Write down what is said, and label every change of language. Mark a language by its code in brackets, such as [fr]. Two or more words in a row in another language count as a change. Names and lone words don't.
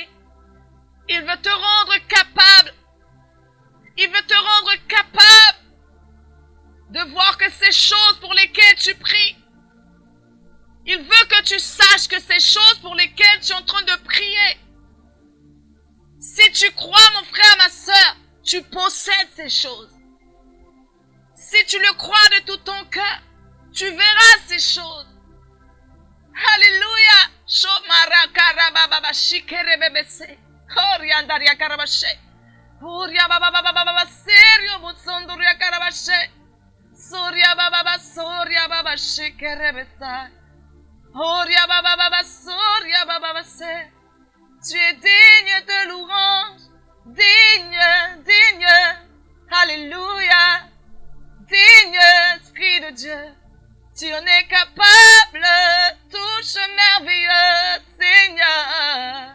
[fr] Il veut te rendre capable. Il veut te rendre capable de voir que ces choses pour lesquelles tu pries, il veut que tu saches que ces choses pour lesquelles tu es en train de prier, si tu crois, mon frère, ma sœur, tu possèdes ces choses. Si tu le crois de tout ton cœur, tu verras ces choses. Alléluia. Shomara karababa shikerebebese. Oriandaria karabashe. Oria baba baba baba serio butsondoria karabashe. Soria baba soria baba shikerebesa. Oria baba baba soria baba se. Tu es digne de louange, digne, digne, alléluia, digne, Esprit de Dieu, tu en es capable, touche merveilleux, Seigneur.